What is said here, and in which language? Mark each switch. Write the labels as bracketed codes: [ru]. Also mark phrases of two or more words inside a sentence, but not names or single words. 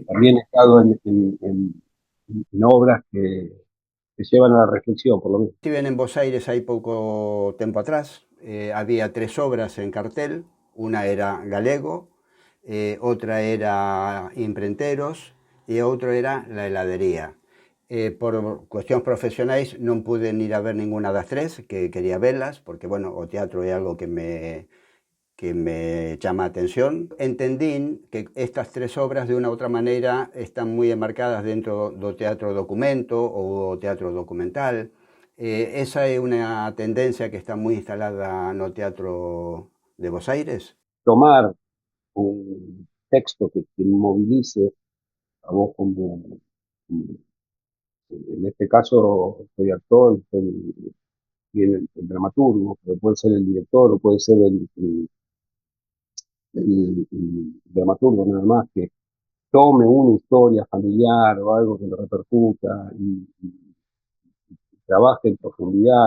[es] también he estado en obras que llevan a la reflexión, por lo menos. Estuve en Buenos Aires hay poco tiempo atrás. Había 3 obras en cartel. Una era Galego, otra era Imprenteros y otra era La heladería. [gl] Por cuestións profesionais non pude ir a ver ninguna das tres, que [es] quería verlas, [gl] porque, bueno, o teatro é algo que me chama a atención. Entendín que estas 3 obras de unha outra maneira están moi enmarcadas dentro do teatro documento ou do teatro documental. Esa é unha tendencia que está moi instalada no teatro de Buenos Aires. [es] Tomar un texto que te movilice a vos en este caso soy actor, y el dramaturgo, pero puede ser el director o puede ser el dramaturgo nada más, que tome una historia familiar o algo que lo repercuta y trabaje en profundidad.